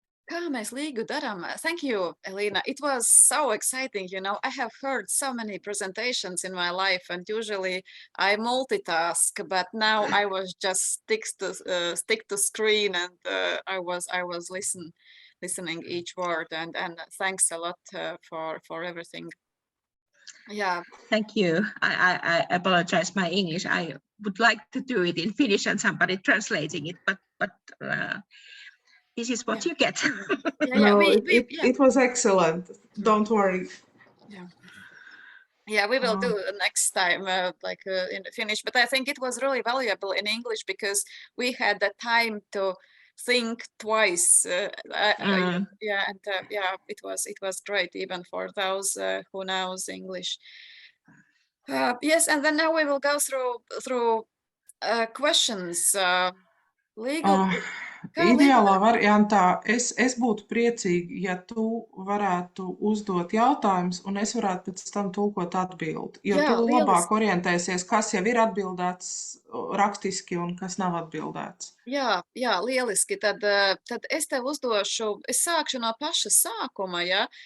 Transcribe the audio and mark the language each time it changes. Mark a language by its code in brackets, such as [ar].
[lv] Kā mēs līgu darām? [en] Thank you, [lv] Elina. [en] It was so exciting, I have heard so many presentations in my life, and usually I multitask, but now I was just stick to screen, and I was listening each word, and thanks a lot for everything. Yeah. Thank you. I apologize my English. I would like to do it in Finnish and somebody translating it, but this is what you get. It was excellent. Don't worry. Yeah, we will do next time, in Finnish. But I think it was really valuable in English because we had the time to think twice. It was great even for those who knows English. Yes, and then now we will go through questions. Legal. [lv] Ideālā variantā es būtu priecīgi, ja tu varētu uzdot jautājumus, un es varētu pēc tam tulkot atbildi. Jo tu labāk orientēsies, kas jau ir atbildēts rakstiski un kas nav atbildēts. Jā, lieliski. Tad es tev uzdošu, es sākšu no paša sākuma, ja?